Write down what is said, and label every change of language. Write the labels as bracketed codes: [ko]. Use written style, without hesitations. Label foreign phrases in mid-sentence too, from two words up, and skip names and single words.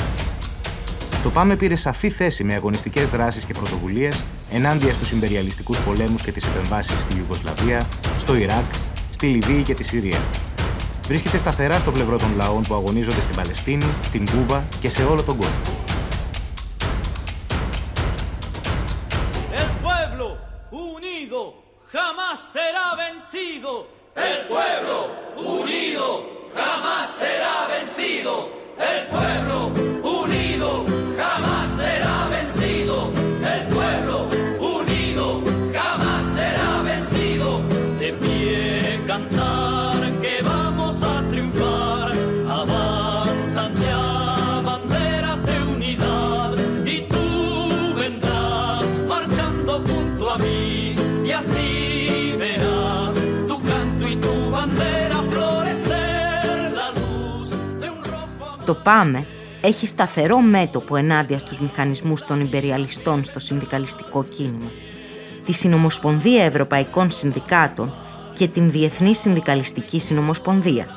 [el] Το ΠΑΜΕ πήρε σαφή θέση με αγωνιστικές δράσεις και πρωτοβουλίες ενάντια στους ιμπεριαλιστικούς πολέμους και τις επεμβάσεις στη Ιουγκοσλαβία, στο Ιράκ, στη Λιβύη και τη Συρία. Βρίσκεται σταθερά στο πλευρό των λαών που αγωνίζονται στην Παλαιστίνη, στην Κούβα και σε όλο τον κόσμο. [es] Jamás será vencido. El pueblo unido jamás será vencido. El pueblo unido jamás será vencido. El pueblo unido jamás será vencido. De pie cantar que vamos a triunfar. Avanzan ya banderas de unidad y tú vendrás marchando junto a mí y así [el] Το ΠΑΜΕ έχει σταθερό μέτωπο ενάντια στους μηχανισμούς των ιμπεριαλιστών στο συνδικαλιστικό κίνημα, τη Συνομοσπονδία Ευρωπαϊκών Συνδικάτων και την Διεθνή Συνδικαλιστική Συνομοσπονδία.